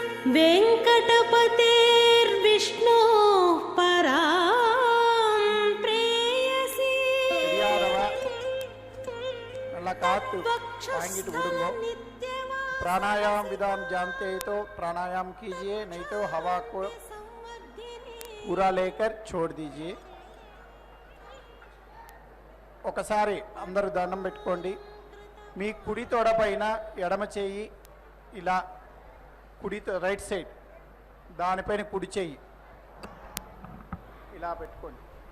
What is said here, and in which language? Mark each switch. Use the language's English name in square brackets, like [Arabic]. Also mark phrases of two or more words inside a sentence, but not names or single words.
[Sanskrit] వెంకటపతేర్విష్ణు పరాం ప్రేయసి [Tamil] நல்லா காத்து வாங்கிட்டு விடுங்க. [Hindi] प्राणायाम विधान जानते हैं तो प्राणायाम कीजिए, नहीं तो हवा को पूरा लेकर छोड़ दीजिए. [Telugu] ఒకసారి అందరూ దండం పెట్టుకోండి. మీ కుడి తొడ పైన ఎడమ చేయి ఇలా, కుడి [English] right side [Telugu] దానిపైన కుడి చేయి ఇలా పెట్టుకోండి.